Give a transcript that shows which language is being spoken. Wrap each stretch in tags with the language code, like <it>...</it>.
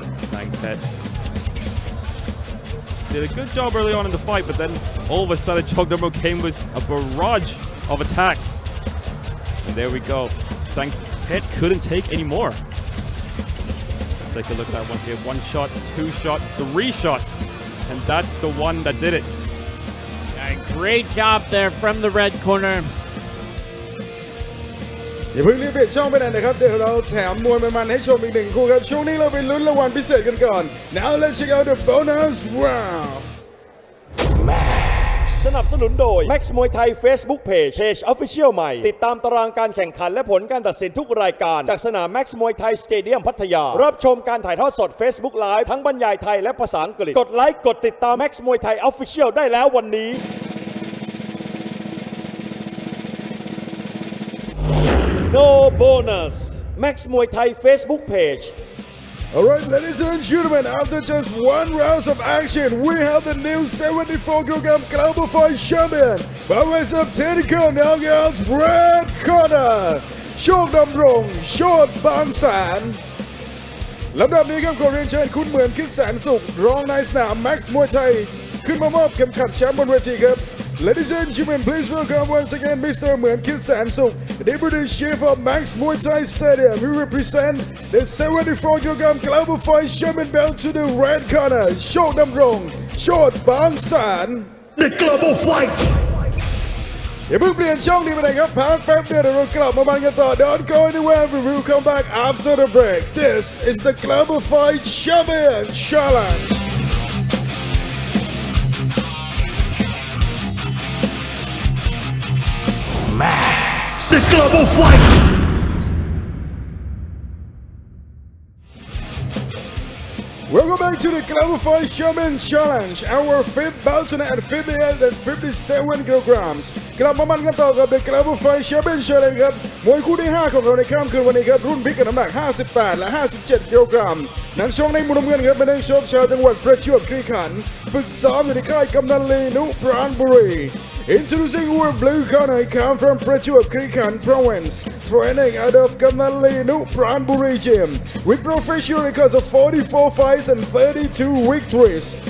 <en>Sangpet did a good job early on in the fight, but then all of a sudden Chok Dam Long came with a barrage of attacks. And there we go. Sangpet couldn't take any more. Let's take a look at that once again. 1 shot, 2 shot, 3 shots. And that's the one that did it. Great job there from the red corner.</en> <th>อย่าเพิ่งรีบเปลี่ยนช่องไปไหนนะครับเดี๋ยวเราแถมมวยมันๆให้ชมอีก1 คู่ครับช่วงนี้เราไปลุ้นรางวัลพิเศษกันก่อน</th> <en>Now let's check out the bonus round</en> <th>สนับสนุนโดย Max Muay Thai Facebook Page Official ใหม่ติดตามตารางการแข่งขันและผลการตัดสินทุกรายการจากสนาม Max Muay Thai Stadium พัทยารับชมการถ่ายทอดสด Facebook Live ทั้งบรรยายไทยและภาษาอังกฤษกดไลค์กดติดตาม Max Muay Thai Official ได้แล้ววันนี้</th> <en>No bonus</en> <th>Max Muay Thai Facebook Page</th> <en>Alright, ladies and gentlemen, after just one round of action, we have the new 74 kilogram global fight champion by ways of technical knockouts, red corner</en> <th>โชคดำรงโชติบางแสนลำดับนี้ครับขอเรียนเชิญคุณเหมือนคิดแสนสุขรองนายสนาม Max มวยไทยขึ้นมามอบเข็มขัดแชมป์บนเวทีครับ</th> <en>Ladies and gentlemen, please welcome once again Mr. เหมือนคิดแสนสุข Deputy Chief of Max Muay Thai Stadium who represent the 74 kilogram global fight champion belt to the red corner โชคดำรงโชติบางแสน The Global Fight</en> <th>อย่าเพิ่งเปลี่ยนช่องนี้ไปไหนครับพักแป๊บเดียวเดี๋ยวเรากลับมาบันกันต่อ</th> <en>Don't go anywhere, we will come back after the break. This is the Global Fight Champion Challenge. MAX The Global Fight Welcome back to the Global Fight Champion Challenge. Our fifth bout at 58 and 57 kilograms.</en> <th>กลับมามันกันต่อกับ The Global Fight Champion Challenge ครับมวยคู่ที่ 5 ของเราในค่ำคืนวันนี้ครับรุ่นพิกัดน้ำหนัก 58 และ 57 กิโลกรัมนักชกในมุมน้ำเงินครับเป็นนักชกชาวจังหวัดประจวบคีรีขันธ์ฝึกซ้อมอยู่ในค่ายกำนันลีนุปราณบุรี</th> <en>Introducing our blue corner, he come from Prachuap Khiri Province, training out of Kamnali Pranburi Gym, with professional records of 44 fights and 32 victories.</en>